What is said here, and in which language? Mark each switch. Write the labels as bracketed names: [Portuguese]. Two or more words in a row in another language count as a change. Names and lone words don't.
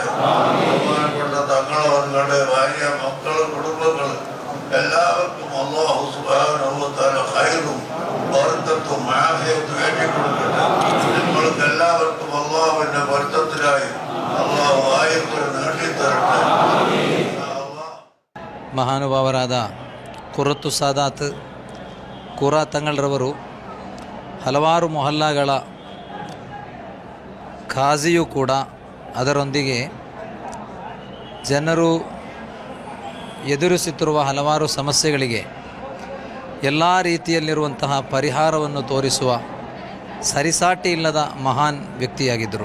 [Malayalam] ബഹുമാനപ്പെട്ട തങ്ങളവരുടെ ഭാര്യ, മക്കള്, കുടുംബങ്ങൾ എല്ലാവർക്കും [Arabic] الله سبحانه و تعالى [Malayalam] ഖൈറും ബർക്കത്തും ആഫിയത്തും ഏറ്റിക്കൊടുക്കട്ടെ. നിങ്ങൾക്ക് എല്ലാവർക്കും അല്ലാഹുവിന്റെ ബർക്കത്തിലായി അല്ലാഹു ആയത്തുകൾ നേടിത്തരട്ടെ. [Kannada] ಮಹಾನುಭಾವರಾದ ಕುರತ್ತು ಸಾದಾತ್ ಕುರಾ ತಂಗಳ್ರವರು ಹಲವಾರು ಮೊಹಲ್ಲಾಗಳ ಖಾಜಿಯೂ ಕೂಡ, ಅದರೊಂದಿಗೆ ಜನರು ಎದುರಿಸುತ್ತಿರುವ ಹಲವಾರು ಸಮಸ್ಯೆಗಳಿಗೆ ಎಲ್ಲ ರೀತಿಯಲ್ಲಿರುವಂತಹ ಪರಿಹಾರವನ್ನು ತೋರಿಸುವ ಸರಿಸಾಟಿ ಇಲ್ಲದ ಮಹಾನ್ ವ್ಯಕ್ತಿಯಾಗಿದ್ದರು.